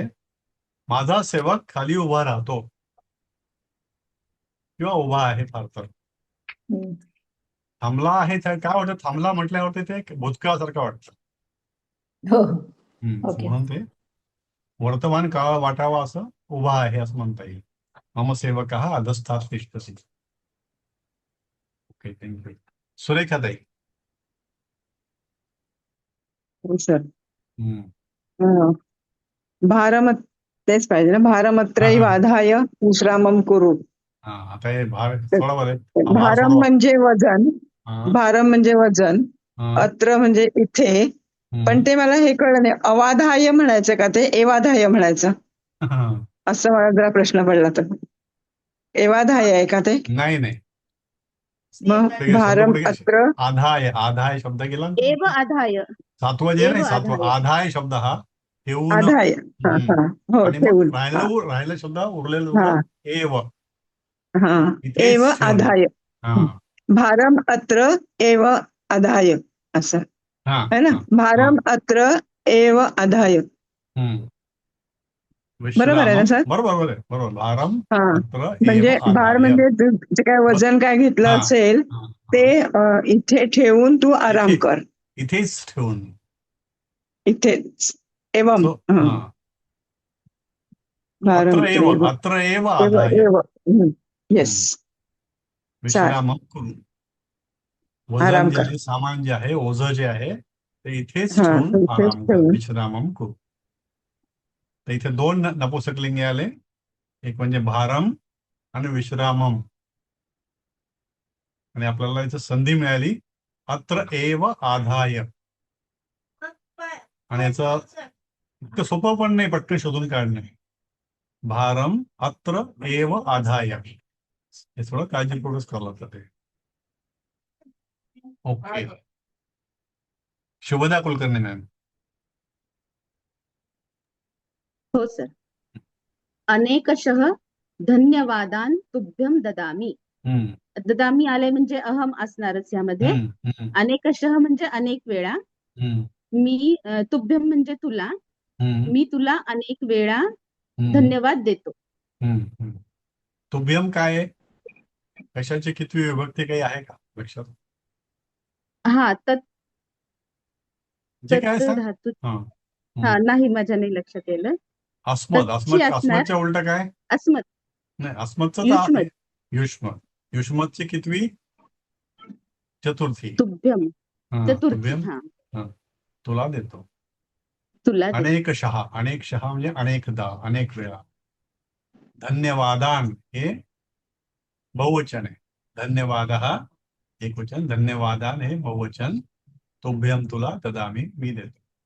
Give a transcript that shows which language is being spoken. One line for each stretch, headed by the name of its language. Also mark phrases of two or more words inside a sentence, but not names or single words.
Marathi: माझा सेवक खाली उभा राहतो किंवा उभा आहे. फार तर हम्म. थांबला आहे, तर काय वाटतं थांबला म्हटल्यावरती ते भूतकाळासारखं वाटतं. हो. ओके. म्हणून ते वर्तमान काळ वाटावा असं उभा आहे असं म्हणता येईल.
Sanskrit: मम सेवकः अधस्तात् तिष्ठति.
Marathi: ओके, थँक्यू. सुरेखाताई. हो सर. हम्म. अं, भारमत तेच पाहिजे ना, भारमत्रैव हा.
Sanskrit: आधाय विश्रामम कुरु.
Marathi: हा, आता हे भार सोडा बरं. हा, भार भारम सोडवा. म्हणजे वजन, हा. भारम म्हणजे वजन, हा. अत्र म्हणजे इथे. पण हम्म. ते मला हे कळलं नाही, अवाधाय म्हणायचं का ते एवाधाय म्हणायचं, हा. असं मला जरा प्रश्न पडला. तर एवाधाय आहे का ते? नाही नाही, मग ठीक आहे. शब्द भारम कुठे गेला? अत्र आधाय, आधाय शब्द गेला ना एव तुमचा? आधाय सातवा जे एव नाही, सातवा आधाय आधाय शब्द हा ठेवून. आधाय. हा हम्म. हा हो, आणि मग ठेवून. हा राहिलं शब्द उरलेलं हा शब्द एव, हा इथेच एव ठेवून. आधाय. हा.
Sanskrit: भारम अत्र एव आधाय असं
Marathi: हा.
Hindi: है ना.
Marathi: हा.
Sanskrit: भारम अत्र एव आधाय. हम्म.
Marathi: बरोबर आहे ना विश्रामम. सर? बरोबर आहे, बरोबर. भारम हा,
Sanskrit: अत्र एव
Marathi: म्हणजे भार आधाय. म्हणजे जे काय वजन काय घेतलं हा. असेल हा. ते हा. इथे ठेवून तू आराम इथे, कर. इथेच ठेवून. इथेच एवम. So, हा. भारम
Sanskrit: अत्र एव आधाय.
Marathi: एव. येस. हम्म. चाल, विश्रामम करून. वजन आराम जे कर. आहे, सामान जे आहे, ओझं जे आहे, ते इथेच हा, ठेवून इथेच आराम कर. ठेवून. विश्रामम करू. तर इथे दोन नपुंसकलिंगे आले, एक म्हणजे भारम आणि विश्रामम. आणि आपल्याला इथं संधी मिळाली
Sanskrit: अत्र एव आधाय.
Marathi: आणि याचं इतकं सोपं पण नाही पटकन शोधून काढणे.
Sanskrit: भारम अत्र एव आधाय,
Marathi: हे थोडं काळजीपूर्वक करावं लागतं ते. ओके. शुभदा कुलकर्णी मॅम. हो सर.
Sanskrit: अनेकशः धन्यवादान तुभ्यम ददामी. हम्म.
Marathi: ददामी आले म्हणजे अहम असणारच यामध्ये. हम्म. हम्म. अनेकशः म्हणजे अनेक वेळा. हम्म. मी तुभ्यम म्हणजे तुला. हम्म. मी तुला अनेक वेळा हम्म. धन्यवाद देतो. हम्म. हम्म. तुभ्यम काय आहे? कशाची कितवी विभक्ती काही आहे का लक्षात? हा, जे काय तत् सांग. धातू. हा. हा, हम्म. नाही, माझ्या नाही लक्षात येलं. अस्मद, तच्ची असणार. अस्मदच्या उलट काय? अस्मत्. नाही, अस्मदचं तर आहे. युष्मत्. युष्म. युष्मतची कितवी? चतुर्थी. तुभ्यम हा, चतुर्थी. तुभ्यम. हा, हा, तुला देतो. तुला देतो. अनेकशः, अनेकशः म्हणजे अनेकदा, अनेक वेळा. धन्यवादान हे बहुवचन आहे. धन्यवाद हा एकवचन, धन्यवादान हे बहुवचन. तुभ्यम तुला ददामी, मी देतो.